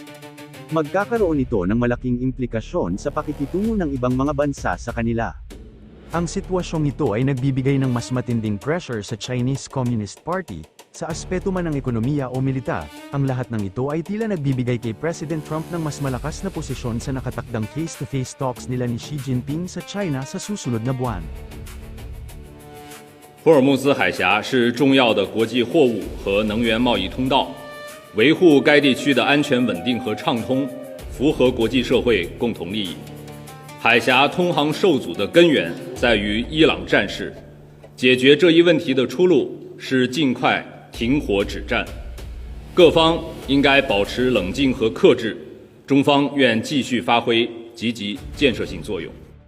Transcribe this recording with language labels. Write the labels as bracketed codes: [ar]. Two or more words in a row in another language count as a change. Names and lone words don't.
[tl] Magkakaroon ito ng malaking implikasyon sa pakikitungo ng ibang mga bansa sa kanila. Ang sitwasyong ito ay nagbibigay ng mas matinding pressure sa Chinese Communist Party, sa aspeto man ng ekonomiya o militar. Ang lahat ng ito ay tila nagbibigay kay President Trump ng mas malakas na posisyon sa nakatakdang [en] face-to-face talks [tl] nila ni Xi Jinping sa China sa susunod na buwan. [zh] 霍尔木兹海峡是重要的国际货物和能源贸易通道，维护该地区的安全稳定和畅通，符合国际社会共同利益。海峡通航受阻的根源在于伊朗战事，解决这一问题的出路是尽快停火止战，各方应该保持冷静和克制，中方愿继续发挥积极建设性作用。